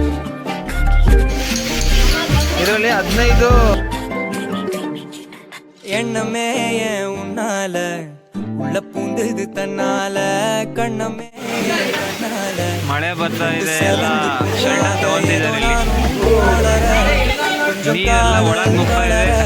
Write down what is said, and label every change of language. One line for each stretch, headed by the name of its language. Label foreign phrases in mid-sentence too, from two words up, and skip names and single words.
Kannada: ಇದರಲ್ಲಿ 15
Tamil: எண்ணமே ஏன் உன்னால உள்ள பூந்தது தன்னால கண்ணமே கண்ணால
Kannada: ಮಳೆ ಬರ್ತಾ ಇದೆ, ಎಲ್ಲ ಶರ್ಟ್ ತಗೊಂತಿದ್ದಾರೆ ಇಲ್ಲಿ. ನೀರೆಲ್ಲ ಒಳಗ್ ನುಗ್ತಾ ಇದೆ.